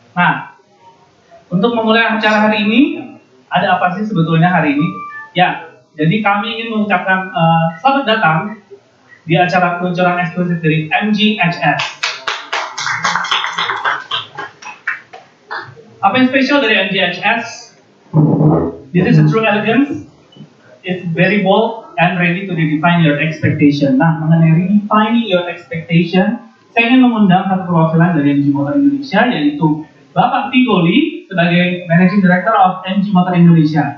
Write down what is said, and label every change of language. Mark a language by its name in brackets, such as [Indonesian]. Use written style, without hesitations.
[Indonesian] Nah, untuk memulai acara hari ini, ada apa sih sebetulnya hari ini? Ya, jadi kami ingin mengucapkan selamat datang di acara peluncuran eksklusif dari MGHS. Apa yang spesial dari MGHS? [English] This is a true elegance. It's very bold and ready to redefine your expectation. [Indonesian] Nah, mengenai [English] redefining your expectation, [Indonesian] saya ingin mengundang satu perwakilan dari MG Motor Indonesia, yaitu Bapak Tigoli sebagai Managing Director of MG Motor Indonesia.